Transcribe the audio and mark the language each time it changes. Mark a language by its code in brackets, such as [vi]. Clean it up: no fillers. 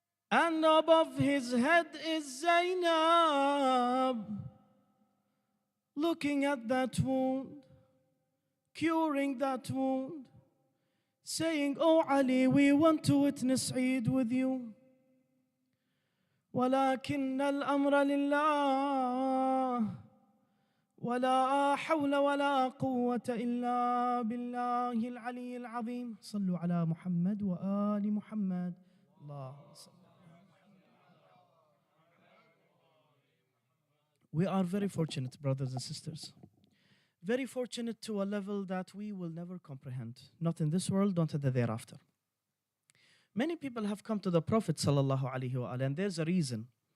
[en] And above his head is Zainab. Looking at that wound, curing that wound, saying, "Oh Ali, we want to witness Eid with you. [ar] ولكن الأمر لله ولا حول ولا قوة إلا بالله العلي العظيم صلوا على محمد وآل محمد اللهم صل." [en] We are very fortunate, brothers and sisters. Very fortunate to a level that we will never comprehend. Not in this world, not in the thereafter. Many people have come to the Prophet sallallahu alaihi wasallam, and there's a reason.